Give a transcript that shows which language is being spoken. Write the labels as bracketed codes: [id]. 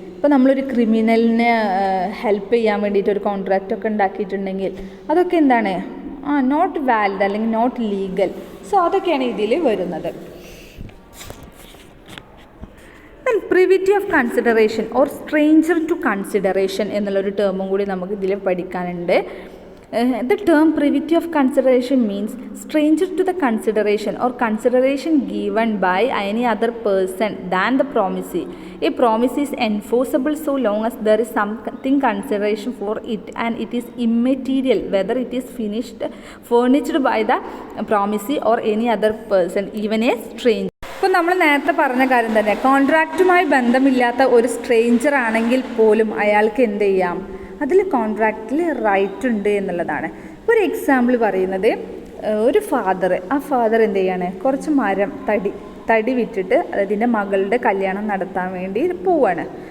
[ml] ഇപ്പോൾ നമ്മളൊരു ക്രിമിനലിനെ ഹെൽപ്പ് ചെയ്യാൻ വേണ്ടിയിട്ട് ഒരു കോൺട്രാക്റ്റൊക്കെ ഉണ്ടാക്കിയിട്ടുണ്ടെങ്കിൽ അതൊക്കെ എന്താണ്, നോട്ട് വാലിഡ് അല്ലെങ്കിൽ നോട്ട് ലീഗൽ. സോ അതൊക്കെയാണ് ഇതിൽ വരുന്നത്. Privity of consideration or stranger to consideration എന്നുള്ളൊരു ടേമും കൂടി നമുക്ക് ഇതിൽ പഠിക്കാനുണ്ട്. [en] The term privity of consideration means stranger to the consideration or consideration given by any other person than the promisee. A promise is enforceable so long as there is something consideration for it and it is immaterial whether it is furnished by the promisee or any other person, even a stranger. [ml] ഇപ്പോൾ നമ്മൾ നേരത്തെ പറഞ്ഞ കാര്യം തന്നെ, കോൺട്രാക്റ്റുമായി ബന്ധമില്ലാത്ത ഒരു stranger ആണെങ്കിൽ പോലും അയാൾക്ക് എന്ത് ചെയ്യാം, അതിൽ കോൺട്രാക്റ്റിൽ റൈറ്റ് ഉണ്ട് എന്നുള്ളതാണ്. ഒരു എക്സാമ്പിൾ പറയുന്നത്, ഒരു ആ ഫാദർ എന്ത് ചെയ്യാണ്, കുറച്ച് മരം തടി വിറ്റിട്ട് അതിൻ്റെ മകളുടെ കല്യാണം നടത്താൻ വേണ്ടി പോവാണ്.